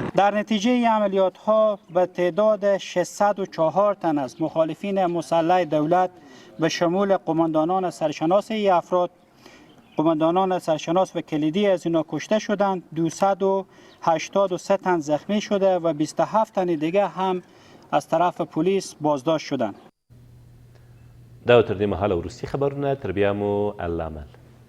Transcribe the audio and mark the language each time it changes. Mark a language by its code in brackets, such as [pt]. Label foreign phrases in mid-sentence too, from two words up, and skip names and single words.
[fa] در نتیجه این عملیات ها به تعداد 604 تن از مخالفین مسلح دولت به شمول قماندانان سرشناس این افراد، قماندانان سرشناس و کلیدی از اینا کشته شدند، 283 تن زخمی شده و 27 تن دیگه هم از طرف پلیس بازداشت شدند. [ps] دا تر دې مهاله وروستي خبرونه تر بیا مو الله امان.